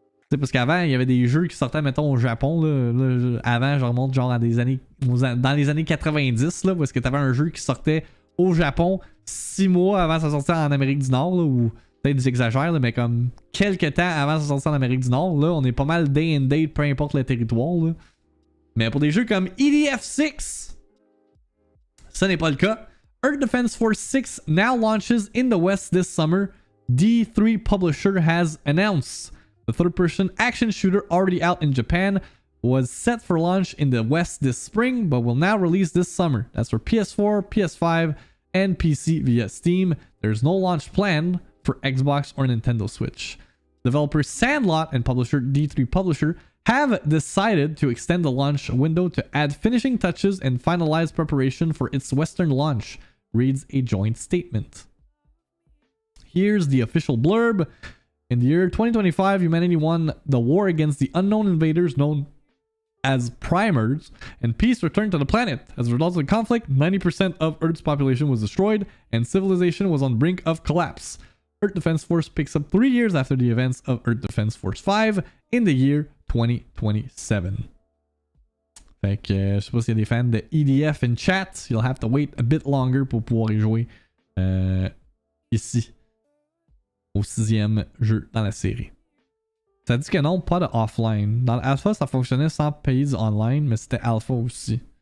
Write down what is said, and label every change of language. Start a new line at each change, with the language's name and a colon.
French: C'est parce qu'avant il y avait des jeux qui sortaient mettons au Japon là, avant je remonte genre à des années dans les années 90 là, parce que t'avais un jeu qui sortait au Japon 6 mois avant sa sortie en Amérique du Nord là, ou peut-être j'exagère mais comme quelques temps avant sa sortie en Amérique du Nord là, on est pas mal
English: day and date
French: peu importe le territoire là. Mais pour des jeux comme EDF6, ce n'est pas le cas.
English: Earth Defense Force 6 now launches in the West this summer, D3 publisher has announced. The third-person action shooter already out in Japan was set for launch in the West this spring, but will now release this summer. That's for PS4, PS5, and PC via Steam. There's no launch planned for Xbox or Nintendo Switch. Developer Sandlot and publisher D3 Publisher have decided to extend the launch window to add finishing touches and finalize preparation for its Western launch, reads a joint statement. Here's the official blurb. In the year 2025, humanity won the war against the unknown invaders known as primers, and peace returned to the planet. As a result of the conflict, 90% of Earth's population was destroyed, and civilization was on the brink of collapse. Earth Defense Force picks up 3 years after the events of Earth Defense Force 5 in the year 2027.
French: Fait que je sais pas s'il y a des fans de EDF in chat.
English: You'll have to wait a bit longer
French: pour pouvoir y jouer ici. Au 6e jeu dans la série. Ça dit que non, pas de offline. Dans l'alpha, ça fonctionnait sans payer du online, mais c'était alpha aussi.